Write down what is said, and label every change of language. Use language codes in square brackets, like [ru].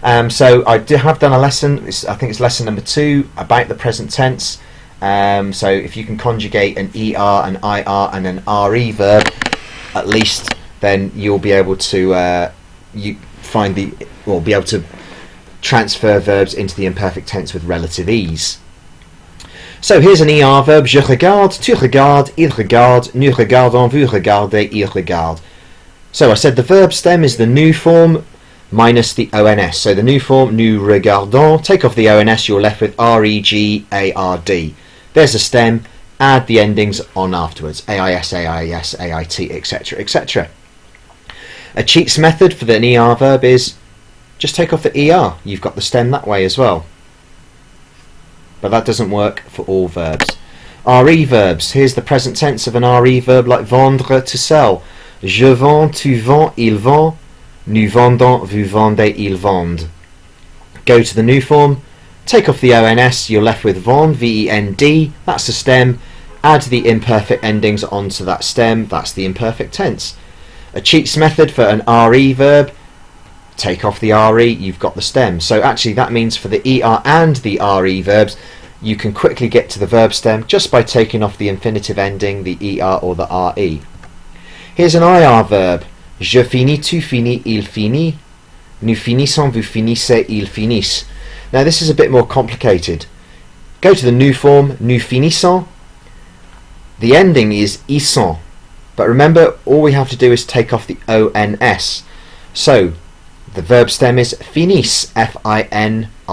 [en] So I have done a lesson, I think it's lesson number 2, about the present tense. So if you can conjugate an ER, an IR and an RE verb, at least, then you'll be able to be able to transfer verbs into the imperfect tense with relative ease. So here's an ER verb: [fr] je regarde, tu regardes, il regarde, nous regardons, vous regardez, il regarde. [en] So I said the verb stem is the new form minus the ONS. So the new form, [fr] nous regardons, [en] take off the ONS, you're left with REGARD. There's a stem, add the endings on afterwards: AIS, AIS, AIT, etc., etc. A cheats method for the ER verb is just take off the ER. You've got the stem that way as well. But that doesn't work for all verbs. RE verbs. Here's the present tense of an RE verb, like vendre, to sell. [fr] Je vends, tu vends, il vend. Nous vendons, vous vendez, ils vendent. [en] Go to the new form, take off the ONS, you're left with vend, VEND, that's the stem. Add the imperfect endings onto that stem, that's the imperfect tense. A cheats method for an RE verb, take off the RE, you've got the stem. So actually that means for the ER and the RE verbs, you can quickly get to the verb stem just by taking off the infinitive ending, the ER or the RE. Here's an IR verb: [fr] je finis, tu finis, il finit. Nous finissons, vous finissez, ils finissent. [en] Now this is a bit more complicated. Go to the new form, [fr] nous finissons. [en] The ending is [fr] ils sont. [en] But remember, all we have to do is take off the ONS. So the verb stem is finis, F-I-N-I-S-S.